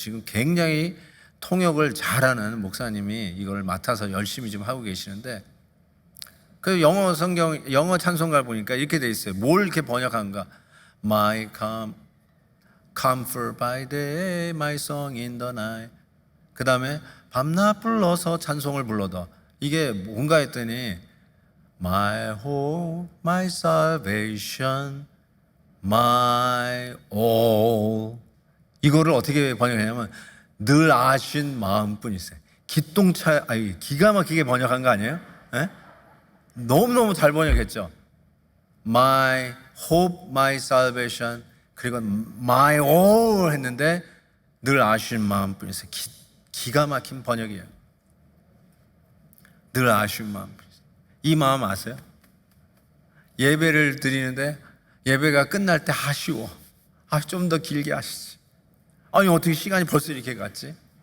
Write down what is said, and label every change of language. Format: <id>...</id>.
<ko>지금 굉장히 통역을 잘하는 목사님이 이걸 맡아서 열심히 지금 하고 계시는데 그 영어 찬송가를 보니까 이렇게 돼 있어요. 뭘 이렇게 번역한가?</ko> <en>My comfort by day, my song in the night.</en> <ko>그 다음에 밤낮 불러서 찬송을 불러도 이게 뭔가 했더니</ko> <en>My hope, my salvation, my all.</en> <ko>이거를 어떻게 번역하냐면 늘 아신 마음뿐이세요. 기가 막히게 번역한 거 아니에요? 네? 너무너무 잘 번역했죠.</ko> <en>My hope, my salvation,</en> <ko>그리고</ko> <en>my all</en> <ko>했는데 늘 아신 마음뿐이세요. 기가 막힌 번역이에요. 늘 아신 마음뿐이세요. 이 마음 아세요? 예배를 드리는데 예배가 끝날 때 아쉬워. 좀 더 길게 하시지. 아니 어떻게 시간이 벌써 이렇게 갔지?</ko>